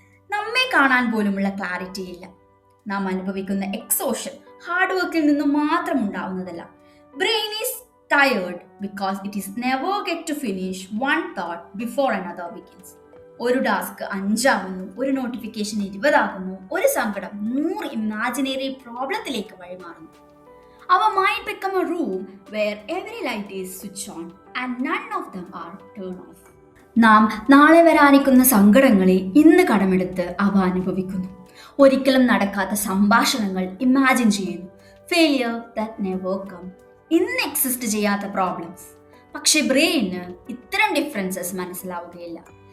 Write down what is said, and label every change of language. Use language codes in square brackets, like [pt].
[ml] നമ്മെ കാണാൻ പോലുമുള്ള ക്ലാരിറ്റി ഇല്ല. നാം അനുഭവിക്കുന്ന എക്സോഷൻ ഹാർഡ് വർക്കിൽ നിന്നും മാത്രം ഉണ്ടാവുന്നതല്ല. [en] Brain is tired because it is never get to finish one thought before another begins. [ml] ഒരു ടാസ്ക് 5 ആകുന്നു, ഒരു നോട്ടിഫിക്കേഷൻ 20 ആകുന്നു, ഒരു സങ്കടം 100 imaginary പ്രോബ്ലത്തിലേക്ക് വഴിമാറുന്നു. [en] Our mind become a room where every light is switched on and none of them are turned off. [ml] നാം നാളെ വരാനിരിക്കുന്ന സങ്കടങ്ങളെ ഇന്ന് കടമെടുത്ത് അവ അനുഭവിക്കുന്നു. ഒരിക്കലും നടക്കാത്ത സംഭാഷണങ്ങൾ ഇമാജിൻ ചെയ്യുന്നു. [en] Failure that never come. [ml] ഇന്ന് എക്സിസ്റ്റ് ചെയ്യാത്ത പ്രോബ്ലംസ്. പക്ഷെ ബ്രെയിന് ഇത്തരം ഡിഫറൻസസ് മനസ്സിലാവുകയില്ല.